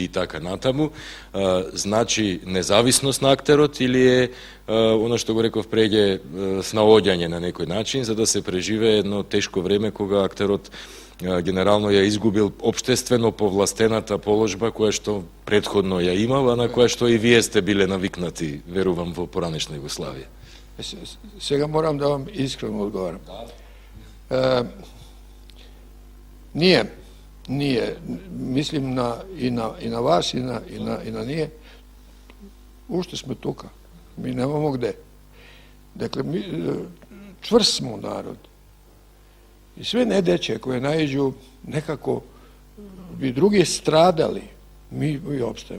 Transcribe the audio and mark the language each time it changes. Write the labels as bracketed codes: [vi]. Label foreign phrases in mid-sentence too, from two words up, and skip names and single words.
[mk] и така натаму, значи независност на актерот или е оно што го реков преѓе снаоѓање на некој начин за да се преживее едно тешко време кога актерот генерално ја изгубил општествено повластената положба која што претходно ја имал, а на која што и вие сте биле навикнати, верувам, во поранешна Југославија. [sr] Сега морам да вам искрено одговарам. Nije. Mislim i na vas i na nije. [mk] Уште смо тука. [sr] Mi nemamo gde. Dakle, čvrst smo narod. I sve nedeće koje naiđu nekako bi drugi stradali, mi opstajemo.